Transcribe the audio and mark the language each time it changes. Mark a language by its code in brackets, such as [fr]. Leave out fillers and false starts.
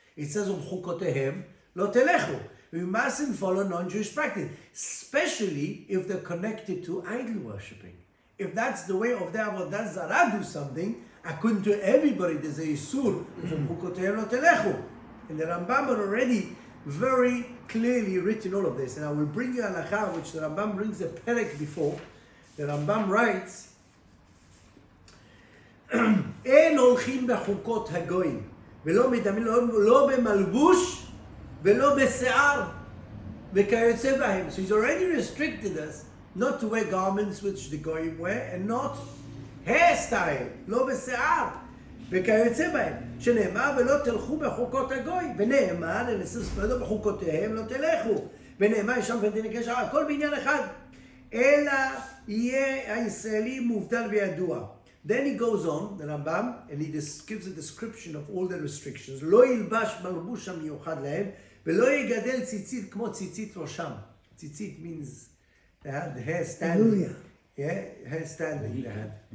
[en] It says, [he] chukotehem lo telechu. [en] We mustn't follow non-Jewish practice, especially if they're connected to idol worshipping. If that's the way of the Avodah Zarah do something, according to everybody, there's a Yisur from [he] Chukotehem lo telechu. [en] And the Rambam had already very clearly written all of this. And I will bring you Halacha, which the Rambam brings a perek before. The Rambam writes, [he] אין הולכים בחוקות הגויים, ולא מדמים, לא במלבוש, ולא בשיער, וכיוצא בהם. [en] So he's already restricted us not to wear garments which the goyim wear, and not hairstyle, [he] לא בשיער, וכיוצא בהם. שנאמר, ולא תלכו בחוקות הגויים, ונאמר, ולא בחוקותיהם לא תלכו, ונאמר, יש שם פנטין הקשר, הכל בעניין אחד, אלא יהיה הישראלי מובדל וידוע. [en] Then he goes on, the Rambam, and he gives a description of all the restrictions. [he] לא ילבש מלבוש המיוחד להם, ולא יגדל ציצית כמו ציצית ראשם. [en] ציצית means they had the hair standing. Yeah, hair standing they had.